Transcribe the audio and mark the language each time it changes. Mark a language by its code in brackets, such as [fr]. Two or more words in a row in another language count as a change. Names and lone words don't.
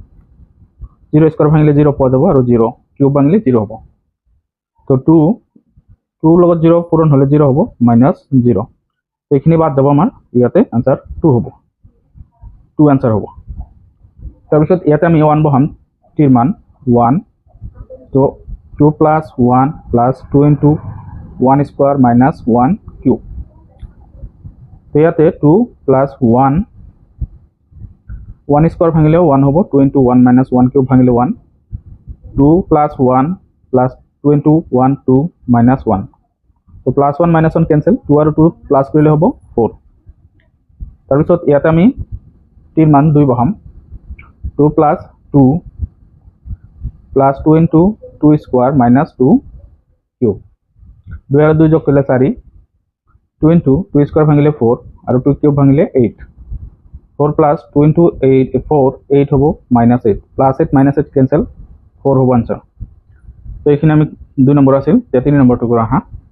[as] 0 স্কয়ার ভাঙিলে 0 পোৱা যাব আৰু 0 কিউব ভাঙিলে 0 হ'ব তো 2 2 লগত 0 পূৰণ হ'লে 0 হ'ব -0 তো এইখিনি বাদ যাব আমাৰ ইয়াতে आंसर 2 হ'ব 2 आंसर হ'ব তাৰ পিছত ইয়াতে আমি 1 বহাম t ৰ মান 1 তো 2 [en] plus 1 plus 2 into 1 square minus 1 cube. [as] তো ইয়াতে 2 plus 1 1 square ভাঙিলে 1 হ'ব [en] 2 into 1 minus 1 cube [as] ভাঙিলে 1 2 [en] plus 1 plus 2 into 1 2 minus 1 [as] তো [en] plus 1 minus 1 cancel [as] 2 আৰু 2 plus কৰিলে হ'ব 4 তাৰপিছত ইয়াতে আমি টিৰ মান 2 বহাম 2 plus 2 [en] plus 2 into 2 square minus 2 cube [as] 2 আৰু 2 যোগ কৰিলে 4 2 into 2 square ভাঙিলে 4 আৰু 2 cube ভাঙিলে 8 [en] 4 plus 2 into 8 [as] 4 8 হ'ব [en] minus 8 plus 8 minus 8 cancel [as] 4 হ'ব answer তো এইখিনি আমি 2 নম্বৰ আছিল তে 3 নম্বৰটো কৰা হা